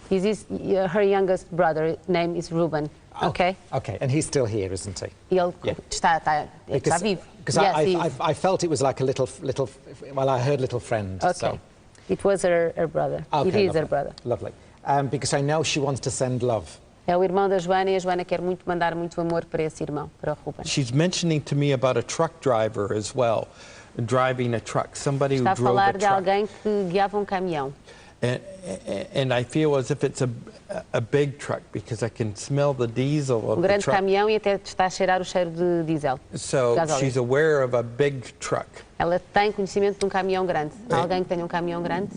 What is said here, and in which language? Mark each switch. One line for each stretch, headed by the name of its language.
English: Her youngest brother name is Ruben. Okay. Okay, and he's still here, isn't he?
Portuguese: Ele está vivo.
English: Because I felt it was like a little. Well, I heard little friend. Okay. So. It was her brother. Okay, It is lovely. her brother. Lovely. Because I know she wants to send love.
Portuguese: É o irmão da Joana e a Joana quer mandar muito amor para esse irmão, para o Ruben.
English: She's mentioning to me about a truck driver as well, driving a truck, somebody who drove a truck.
Portuguese: Está a falar de alguém que guiava um caminhão.
English: And I feel as if it's a big truck because I can smell the diesel of the truck.
Portuguese: Grande caminhão e até está a cheirar o cheiro de diesel.
English: So she's aware of a big truck.
Portuguese: Ela tem conhecimento de um caminhão grande. Há alguém que tenha um caminhão grande?